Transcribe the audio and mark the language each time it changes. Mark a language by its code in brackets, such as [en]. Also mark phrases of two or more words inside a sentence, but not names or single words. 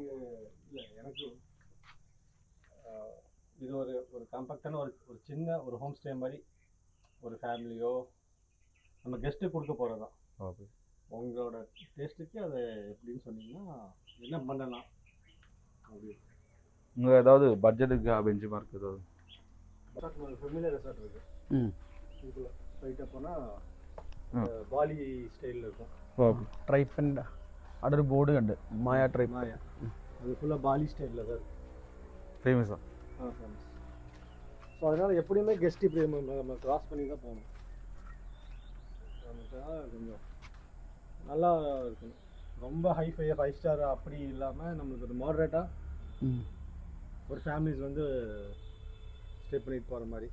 [ta] இல்லை, எனக்கு இது ஒரு காம்பேக்டான ஒரு சின்ன ஒரு [en] home stay [ta] மாதிரி ஒரு ஃபேமிலியோ நம்ம கெஸ்ட்டு கொடுக்க போகிறது தான். ஓகே. உங்களோட டேஸ்ட்டுக்கு அதை எப்படின்னு சொன்னீங்கன்னா என்ன பண்ணலாம் அப்படி. உங்களுக்கு ஏதாவது பட்ஜெட்டுக்கு [en] bench mark [ta] ஏதாவது? [en] familiar resort [ta] இருக்கு. இதுக்குள்ள ஸ்ட்ரைட்டாக போனால் ബാലി സ്റ്റൈലിൽ இருக்கும். [ml] ട്രൈപ്പിൻ്റെ അവിടെ ഒരു ബോർഡ് കണ്ട്, മായ ട്രൈപ്പ്. [ta] அது ஃபுல்லாக பாலி ஸ்டைலில் தான் இருக்குது. ஃபேமஸா? ஃபேமஸ். ஸோ அதனால் எப்படியுமே கெஸ்ட் இப்படி நம்ம கிராஸ் பண்ணி தான் போகணும். கொஞ்சம் நல்லா இருக்கணும். ரொம்ப [en] hi-fi 5 star [ta] அப்படி இல்லாமல் நம்மளுக்கு ஒரு மாடரேட்டாக ஒரு ஃபேமிலிஸ் வந்து ஸ்டே பண்ணிட்டு போகிற மாதிரி.